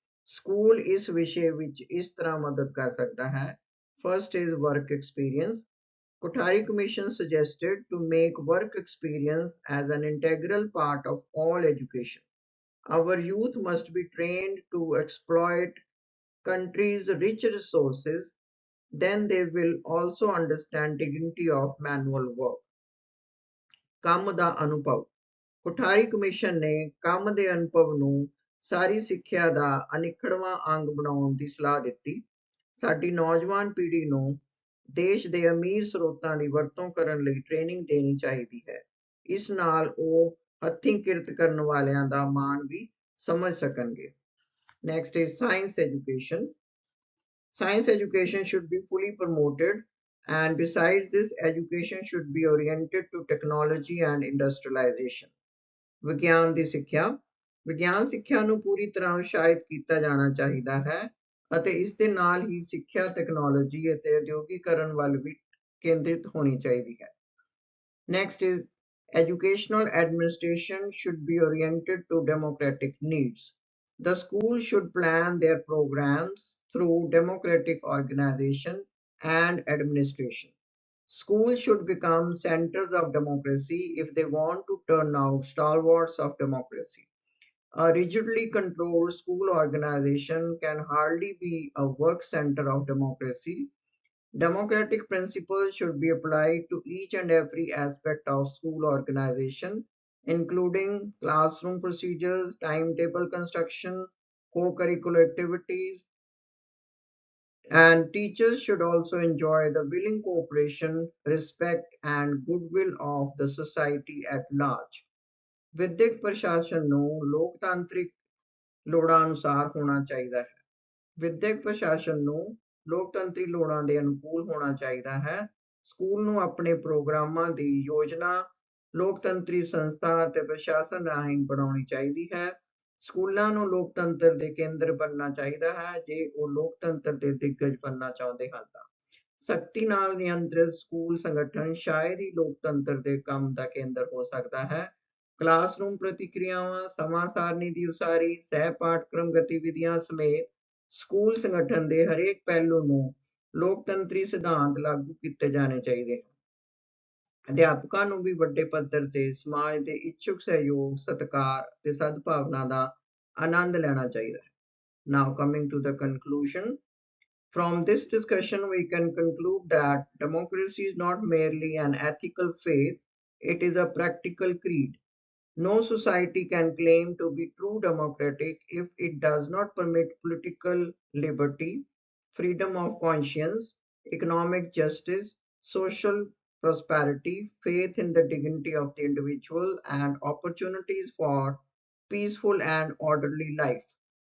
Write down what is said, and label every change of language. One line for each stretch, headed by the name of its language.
Punjabi: School ਇਸ ਵਿਸ਼ੇ ਵਿੱਚ ਇਸ ਤਰ੍ਹਾਂ ਮਦਦ ਕਰ ਸਕਦਾ ਹੈ।
English: First is work experience. Kothari Commission suggested to make work experience as an integral part of all education. Our youth must be trained to exploit country's rich resources, then they will also understand dignity of manual work.
Punjabi: ਕੰਮ ਦਾ ਅਨੁਭਵ Kothari commission ਨੇ ਕੰਮ ਦੇ ਅਨੁਭਵ ਨੂੰ ਸਾਰੀ ਸਿੱਖਿਆ ਦਾ ਅਨਿੱਖੜਵਾਂ ਅੰਗ ਬਣਾਉਣ ਦੀ ਸਲਾਹ ਦਿੱਤੀ। ਸਾਡੀ ਨੌਜਵਾਨ ਪੀੜ੍ਹੀ ਨੂੰ ਦੇਸ਼ ਦੇ ਅਮੀਰ ਸਰੋਤਾਂ ਦੀ ਵਰਤੋਂ ਕਰਨ ਲਈ ਟ੍ਰੇਨਿੰਗ ਦੇਣੀ ਚਾਹੀਦੀ ਹੈ। ਇਸ ਨਾਲ ਉਹ ਹੱਥੀਂ ਕਿਰਤ ਕਰਨ ਵਾਲਿਆਂ ਦਾ ਮਾਣ ਵੀ ਸਮਝ ਸਕਣਗੇ।
English: Next is science education. Science education should be fully promoted, and besides this, education should be oriented to technology and industrialization.
Punjabi: ਵਿਗਿਆਨ ਦੀ ਸਿੱਖਿਆ ਵਿਗਿਆਨ ਸਿੱਖਿਆ ਨੂੰ ਪੂਰੀ ਤਰ੍ਹਾਂ ਉਤਸ਼ਾਹਿਤ ਕੀਤਾ ਜਾਣਾ ਚਾਹੀਦਾ ਹੈ ਅਤੇ ਇਸ ਦੇ ਨਾਲ ਹੀ ਸਿੱਖਿਆ ਤਕਨਾਲੋਜੀ ਅਤੇ ਉਦਯੋਗੀਕਰਨ ਵੱਲ ਵੀ ਕੇਂਦਰਿਤ ਹੋਣੀ ਚਾਹੀਦੀ ਹੈ।
English: Next is educational administration should be oriented to democratic needs. The school should plan their programs through democratic organization and administration. Schools should become centers of democracy if they want to turn out stalwarts of democracy. A rigidly controlled school organization can hardly be a work center of democracy. Democratic principles should be applied to each and every aspect of school organization, including classroom procedures, timetable construction, co-curricular activities, and teachers should also enjoy the willing cooperation, respect, and goodwill of the society at large.
Punjabi: ਵਿਦਿਅਕ ਪ੍ਰਸ਼ਾਸਨ ਨੂੰ ਲੋਕਤਾਂਤਰਿਕ ਲੋੜਾਂ ਅਨੁਸਾਰ ਹੋਣਾ ਚਾਹੀਦਾ ਹੈ। ਵਿਦਿਅਕ ਪ੍ਰਸ਼ਾਸਨ ਨੂੰ ਲੋਕਤੰਤਰੀ ਲੋੜਾਂ ਦੇ ਅਨੁਕੂਲ ਹੋਣਾ ਚਾਹੀਦਾ ਹੈ। ਸਕੂਲ ਨੂੰ ਆਪਣੇ ਪ੍ਰੋਗਰਾਮਾਂ ਦੀ ਯੋਜਨਾ ਲੋਕਤੰਤਰੀ ਸੰਸਥਾ ਅਤੇ ਪ੍ਰਸ਼ਾਸਨ ਰਾਹੀਂ ਬਣਾਉਣੀ ਚਾਹੀਦੀ ਹੈ। ਸਕੂਲਾਂ ਨੂੰ ਲੋਕਤੰਤਰ ਦੇ ਕੇਂਦਰ ਬਣਨਾ ਚਾਹੀਦਾ ਹੈ। ਜੇ ਉਹ ਲੋਕਤੰਤਰ ਦੇ ਦਿੱਗਜ ਬਣਨਾ ਚਾਹੁੰਦੇ ਹਨ ਤਾਂ ਸਖਤੀ ਨਾਲ ਨਿਯੰਤਰਿਤ ਸਕੂਲ ਸੰਗਠਨ ਸ਼ਾਇਦ ਹੀ ਲੋਕਤੰਤਰ ਦੇ ਕੰਮ ਦਾ ਕੇਂਦਰ ਹੋ ਸਕਦਾ ਹੈ। ਕਲਾਸਰੂਮ ਪ੍ਰਤੀਕਿਰਿਆਵਾਂ, ਸਮਾਂ ਸਾਰਣੀ ਦੀ ਉਸਾਰੀ, ਸਹਿ ਪਾਠਕ੍ਰਮ ਗਤੀਵਿਧੀਆਂ ਸਮੇਤ ਸਕੂਲ ਸੰਗਠਨ ਦੇ ਹਰੇਕ ਪਹਿਲੂ ਨੂੰ ਲੋਕਤੰਤਰੀ ਸਿਧਾਂਤ ਲਾਗੂ ਕੀਤੇ ਜਾਣੇ ਚਾਹੀਦੇ ਹਨ। ਅਧਿਆਪਕਾਂ ਨੂੰ ਵੀ ਵੱਡੇ ਪੱਧਰ ਤੇ ਸਮਾਜ ਦੇ ਇੱਛੁਕ ਸਹਿਯੋਗ, ਸਤਿਕਾਰ ਤੇ ਸਦਭਾਵਨਾ ਦਾ ਆਨੰਦ ਲੈਣਾ ਚਾਹੀਦਾ ਹੈ।
English: Now coming to the conclusion, From this discussion, we can conclude that democracy is not merely an ethical faith, it is a practical creed. No society can claim to be true democratic if it does not permit political liberty, freedom of conscience, economic justice, social prosperity, faith in the dignity of the individual, and opportunities for peaceful and orderly life.